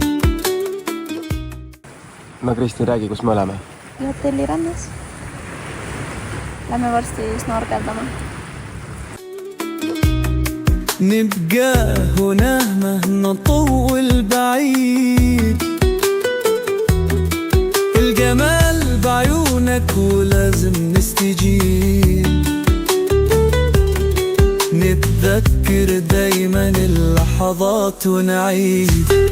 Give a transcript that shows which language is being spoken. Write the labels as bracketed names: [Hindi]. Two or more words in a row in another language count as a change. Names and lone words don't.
[Estonian] No Kristi, räägi, kus me oleme? Hotelli rannas. Lähme varsti snorkeldama. [Arabic] نبقى هنا مهما طول بعيد الجمال بعيونك ولازم نستجيب نتذكر دايما اللحظات ونعيد